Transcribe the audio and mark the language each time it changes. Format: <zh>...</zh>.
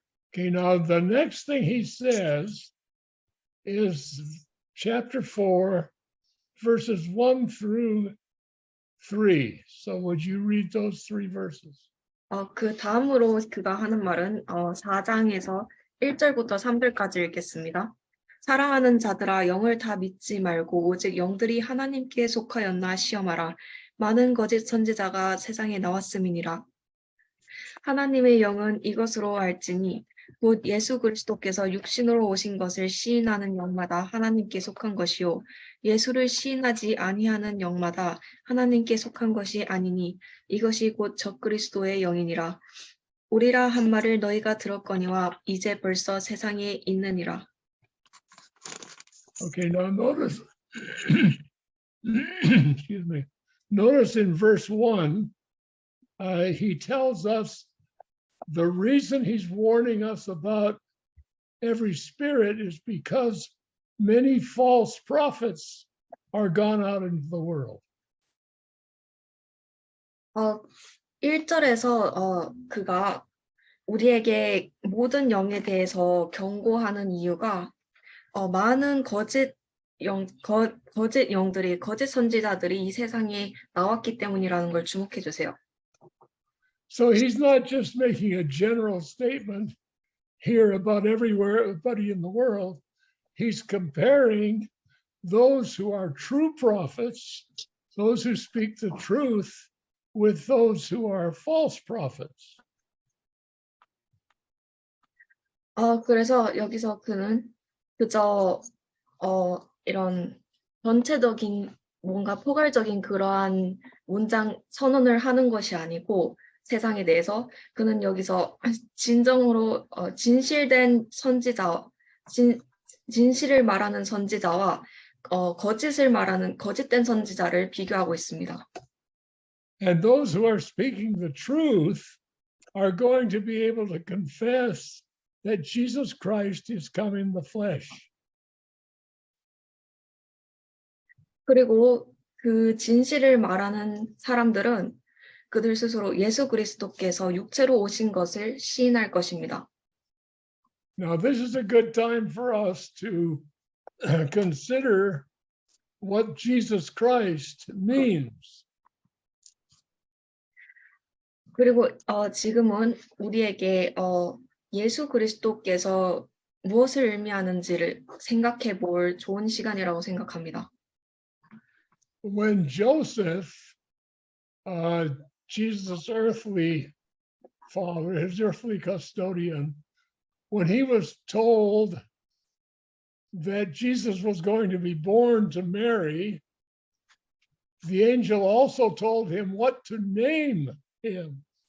<en>Okay, now the next thing he says is chapter 4, verses 1 through 3. So would you read those three verses?</en> <ko>그 다음으로 그가 하는 말은 4장에서 1절부터 3절까지 읽겠습니다. 사랑하는 자들아 영을 다 믿지 말고 오직 영들이 하나님께 속하였나 시험하라. 많은 거짓 선지자가 세상에 나왔음이니라. 하나님의 영은 이것으로 알지니 곧 예수 그리스도께서 육신으로 오신 것을 시인하는 영마다 하나님께 속한 것이요 예수를 시인하지 아니하는 영마다 하나님께 속한 것이 아니니 이것이 곧 적그리스도의 영이니라. 우리라 한 말을 너희가 들었거니와 이제 벌써 세상에 있느니라.</ko> <en>Okay, now notice, excuse me, notice in verse 1, he tells us the reason he's warning us about every spirit is because many false prophets are gone out into the world.</en> <ko>1절에서 그가 우리에게 모든 영에 대해서 경고하는 이유가 많은 거짓 영들이 거짓 선지자들이 이 세상에 나왔기 때문이라는 걸 주목해 주세요.</ko> <en>So he's not just making a general statement here about everybody in the world. He's comparing those who are true prophets, those who speak the truth, with those who are false prophets.</en> <ko>그래서 여기서 그는 그저 이런 전체적인 뭔가 포괄적인 그러한 문장 선언을 하는 것이 아니고 세상에 대해서 그는 여기서 진정으로 진실된 선지자, 진실을 말하는 선지자와 거짓을 말하는 거짓된 선지자를 비교하고 있습니다.</ko> <en>And those who are speaking the truth are going to be able to confess that Jesus Christ is come in the flesh.</en> <ko>그리고 그 진실을 말하는 사람들은 그들 스스로 예수 그리스도께서 육체로 오신 것을 시인할 것입니다.</ko> <en>Now, this is a good time for us to consider what Jesus Christ means.</en> <ko>그리고 지금은 우리에게 예수 그리스도께서 무엇을 의미하는지를 생각해 볼 좋은 시간이라고 생각합니다.</ko> <en>When Joseph, Jesus' earthly father, his earthly custodian, when he was told that Jesus was going to be born to Mary, the angel also told him what to name him.</en>